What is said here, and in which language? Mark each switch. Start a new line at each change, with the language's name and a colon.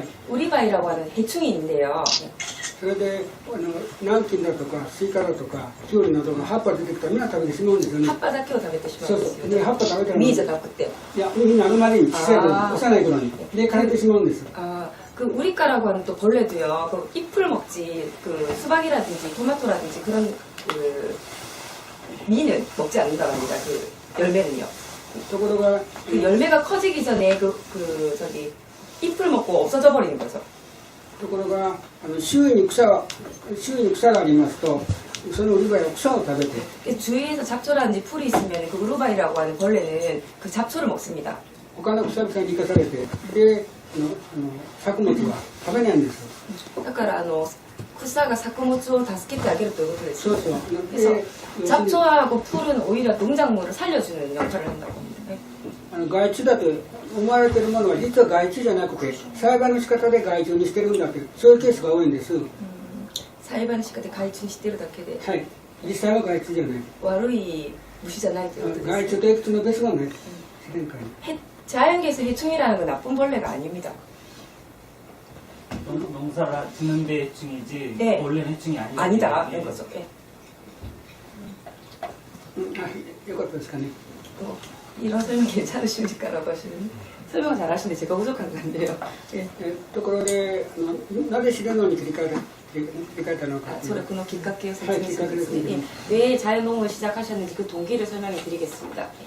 Korean: 우리바이라고 하는 해충이 있는데요.
Japanese: それで南京だとかスイカだとかキュウリなどの葉っぱ出てきたらみんな食べてしまうんですよね。 핫바だけを食べてしまうんですよ。そうそう。で葉っぱ食べたらミーじゃなくて。いやみんなあるまでに小さい頃幼い頃にで枯れてしまうんです。
Korean: 그 우리과라고 하는 또 벌레도요. 그 잎을 먹지 그 수박이라든지 토마토라든지 그런 그 미는 먹지 않는다고 합니다. 그 열매는요.
Japanese: ところが
Korean: 그 열매가 커지기 전에 저기 잎을 먹고 없어져 버리는 거죠.
Japanese: ところが周囲に草がありますとそのルバイは草を食べて
Korean: 주위에서 잡초라든지 풀이 있으면 그 루바이라고 하는 벌레는 그 잡초를 먹습니다.
Japanese: 他の草々に生かされてで作物は食べないんです。だから草が作物を助けてあげるということです。そうそう。
Korean: 그래서
Japanese: で
Korean: 잡초하고 풀은 오히려 농작물을 살려주는 역할을 한다고 합니다. 네.
Japanese: 害虫だと思われているものは実は害虫じゃなくて栽培の仕方で害虫にしてるんだってそういうケースが多いんです。栽培の仕方で害虫にしてるだけではい。実際は害虫じゃない。悪い虫じゃないということです。害虫といくつの別がない。自然界に。
Korean: 자연계에서 해충이라는 건 나쁜 벌레가 아닙니다. 농사를 짓는데 해충이지 네. 원래는 해충이 아니다. 아니다. 이런 거죠. 예.
Japanese: よかったですかね。
Korean: 이런 설명 괜찮으십니까라고 하시는 설명 잘하시는데 제가 부족한 건데요. 예.
Japanese: ところでなぜ知るのに切り替えたのか。それこのきっかけを説明するんですね。
Korean: 왜 자연농을 시작하셨는지 그 동기를 설명해 드리겠습니다.